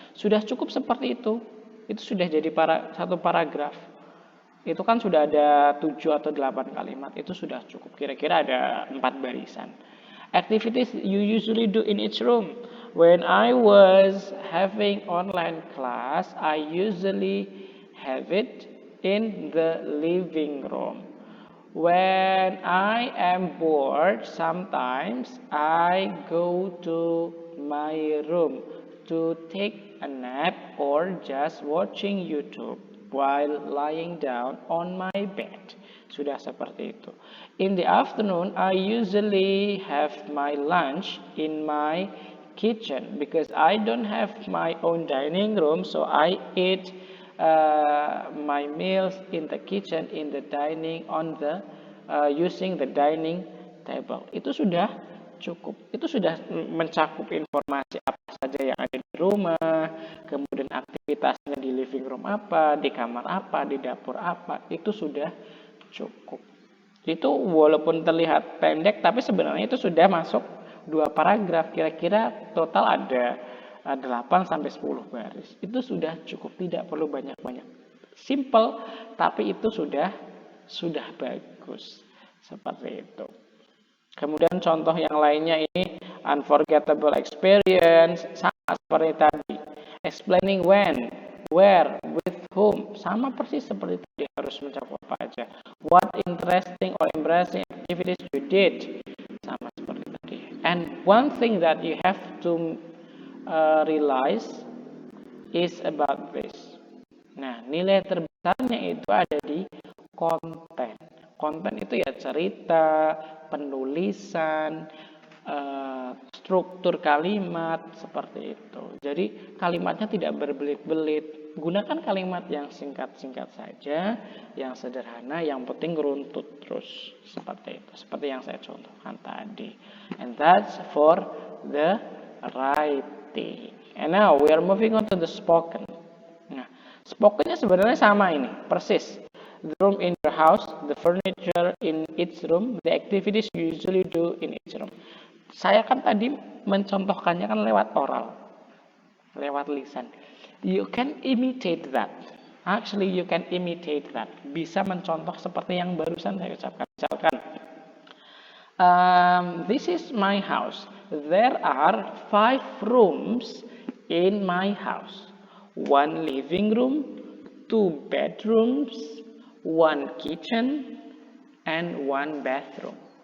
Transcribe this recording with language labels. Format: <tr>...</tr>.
<id>Sudah cukup seperti itu. Itu sudah jadi satu paragraf. Itu kan sudah ada 7 atau 8 kalimat. Itu sudah cukup. Kira-kira ada 4 barisan.</id> <en>Activities you usually do in each room. When I was having online class, I usually have it in the living room. When I am bored, sometimes I go to my room to take a nap or just watching YouTube while lying down on my bed.</en> <id>Sudah seperti itu.</id> <en>In the afternoon, I usually have my lunch in my kitchen because I don't have my own dining room, so I eat my meals in the kitchen, in the dining, on the using the dining table.</en> <id>Itu sudah cukup. Itu sudah mencakup informasi apa saja yang ada di rumah, kemudian aktivitasnya di living room apa, di kamar apa, di dapur apa, itu sudah cukup. Itu walaupun terlihat pendek, tapi sebenarnya itu sudah masuk 2 paragraf. Kira-kira total ada 8 sampai 10 baris. Itu sudah cukup, tidak perlu banyak-banyak. Simple, tapi itu sudah bagus. Seperti itu. Kemudian contoh yang lainnya ini unforgettable experience, sama seperti tadi.</id> <en>Explaining when, where, with whom,</en> <id>sama persis seperti tadi, harus mencakup apa aja.</id> <en>What interesting or embarrassing activities you did,</en> <id>sama seperti tadi.</id> <en>And one thing that you have to realize is about this.</en> <id>Nah, nilai terbesarnya itu ada di konten. Konten itu ya cerita, penulisan, struktur kalimat, seperti itu. Jadi kalimatnya tidak berbelit-belit. Gunakan kalimat yang singkat-singkat saja, yang sederhana, yang penting runtut terus. Seperti itu. Seperti yang saya contohkan tadi.</id> <en>And that's for the writing. And now we are moving on to the spoken.</en> <id>Nah, spokennya sebenarnya sama ini, persis.</id> <en>The room in your house, the furniture in each room, the activities you usually do in each room.</en> <id>Saya kan tadi mencontohkannya kan lewat oral, lewat lisan.</id> <en>You can imitate that. Actually, you can imitate that.</en> <id>Bisa mencontoh seperti yang barusan saya ucapkan.</id> <en>Misalkan, this is my house. There are 5 rooms in my house. 1 living room, 2 bedrooms, one kitchen, and one bathroom.</en>